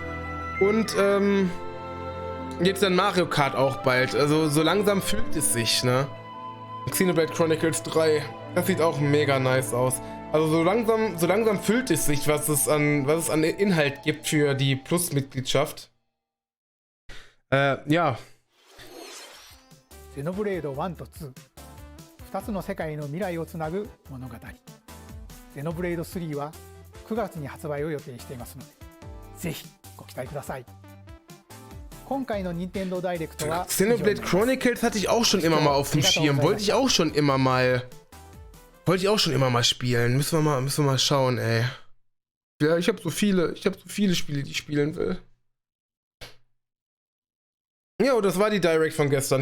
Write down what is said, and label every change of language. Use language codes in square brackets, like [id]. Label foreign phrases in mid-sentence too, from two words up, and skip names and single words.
[de] Und jetzt dann Mario Kart auch bald. Also so langsam füllt es sich, ne? Xenoblade Chronicles 3, das sieht auch mega nice aus. Also so langsam füllt es sich, was es an Inhalt gibt für die Plus-Mitgliedschaft. Ja. [ja] Xenoblade 1 と2、2つの世界の未来をつなぐ物語。Xenoblade 3は9月に発売を予定していますので、ぜひご期待ください。今回の Nintendo Direct は [de] Xenoblade Chronicles hatte ich auch schon immer mal auf dem Schirm. Wollte ich auch schon immer mal spielen. Müssen wir mal schauen, ey. Ja, ich habe so viele Spiele, die ich spielen will. Ja, und das war die Direct von gestern.